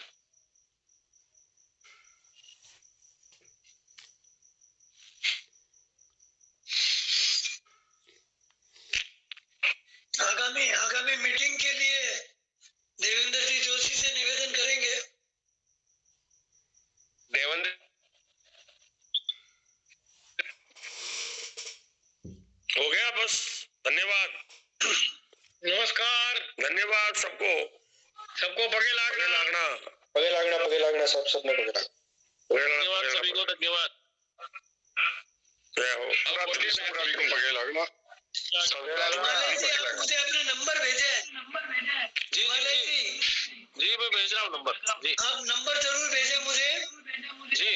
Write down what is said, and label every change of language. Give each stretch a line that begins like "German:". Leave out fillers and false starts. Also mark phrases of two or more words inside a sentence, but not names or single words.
Hindi: आगामी मीटिंग के लिए देवेंद्र जी जोशी से निवेदन करेंगे। देवेंद्र हो गया बस। धन्यवाद। नमस्कार। धन्यवाद सबको पगे लागना सबने पगे लागना। धन्यवाद सभी को। धन्यवाद। जय हो। सभी को पगे लागना। मुझे अपने नंबर भेजे। जी मैं भेज रहा हूँ नंबर। जी आप नंबर जरूर भेजे मुझे। जी